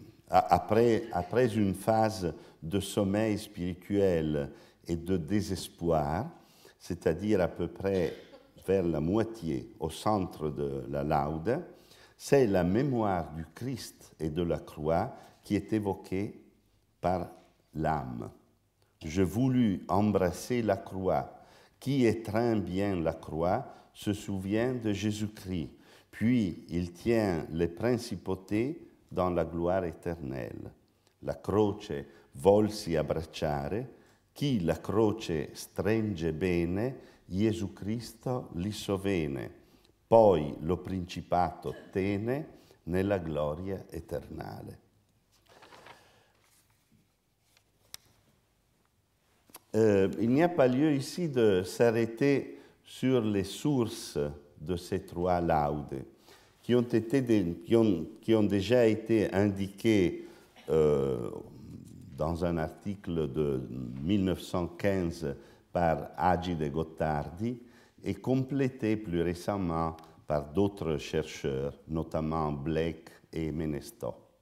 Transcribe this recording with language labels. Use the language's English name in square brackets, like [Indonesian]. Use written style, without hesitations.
[French] après une phase de sommeil spirituel et de désespoir, c'est-à-dire à peu près vers la moitié au centre de la Laude, c'est la mémoire du Christ et de la croix qui est évoquée par l'âme. Je voulus embrasser la croix. Qui étreint bien la croix se souvient de Jésus-Christ, puis il tient les principautés dans la gloire éternelle. [Italian] La croce volsi abbracciare, chi la croce stringe bene, Gesù Cristo li sovene, poi lo principato tene nella gloria eternale. [French] Il n'y a pas lieu ici de s'arrêter sur les sources de ces trois laudes qui ont déjà été indiquées dans un article de 1915 par Agi de Gottardi et complétées plus récemment par d'autres chercheurs, notamment Blake et Menesto.